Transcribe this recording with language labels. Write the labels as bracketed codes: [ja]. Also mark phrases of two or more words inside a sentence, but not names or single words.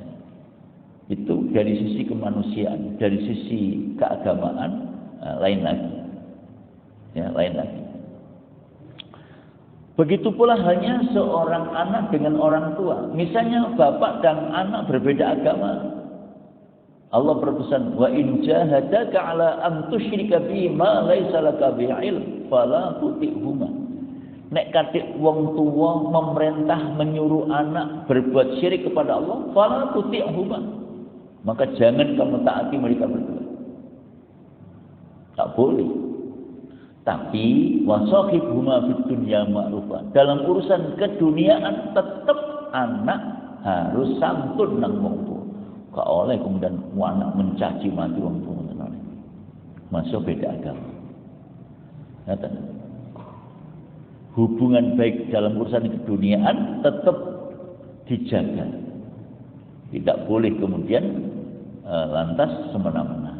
[id] Itu dari sisi kemanusiaan, dari sisi keagamaan lain lagi. Ya, lain lagi. Begitu pula halnya seorang anak dengan orang tua. Misalnya bapak dan anak berbeda agama. Allah berpesan, [ar] وإن جاهداك على أن تشرك بي ما ليس لك به علم فلا تطعهما. [jv] Nek katik wong tua [id] memerintah menyuruh anak berbuat syirik kepada Allah, [ar] فلا تطعهما. [id] Maka jangan kamu taati mereka berdua. Tak boleh. Tapi [ar] وصاحبهما في الدنيا معروفا. [id] Dalam urusan keduniaan tetap anak harus santun [jv] nang wong tua. Gak oleh [id] kemudian anak mencaci mati wong tua. Masuk beda agama. Hubungan baik dalam urusan keduniaan tetap dijaga. Tidak boleh kemudian lantas semena-mena.